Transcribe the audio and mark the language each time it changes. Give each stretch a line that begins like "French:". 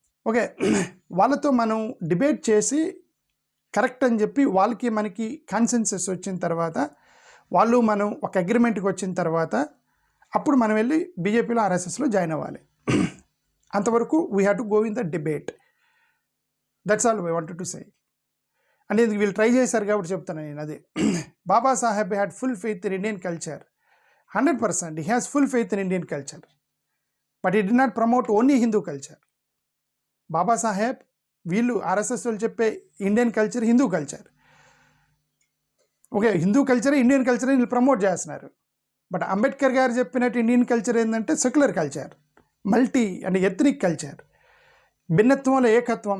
Telugu: Okay, వాళ్ళతో మనం debate చేసి కరెక్ట్ అని చెప్పి వాళ్ళకి మనకి కాన్సెన్సస్ వచ్చిన తర్వాత, వాళ్ళు మనం ఒక అగ్రిమెంట్కి వచ్చిన తర్వాత అప్పుడు మనం వెళ్ళి బీజేపీలో ఆర్ఎస్ఎస్లో జాయిన్ అవ్వాలి. అంతవరకు
English: We have to go in the debate. That's all we wanted to say.
Telugu: అంటే వీళ్ళు ట్రై చేశారు కాబట్టి చెప్తాను నేను. అదే
English: Baba Saheb had full faith in Indian culture. 100%. He has full faith in Indian culture. But he did not promote only Hindu culture.
Telugu: Baba Saheb, వీళ్ళు RSS వాళ్ళు చెప్పే Indian culture Hindu culture. Okay, Hindu culture Indian culture వీళ్ళు promote చేస్తున్నారు. But Ambedkar గారు చెప్పినట్టు Indian culture ఏంటంటే secular culture, multi and ethnic culture. భిన్నత్వంలో ఏకత్వం.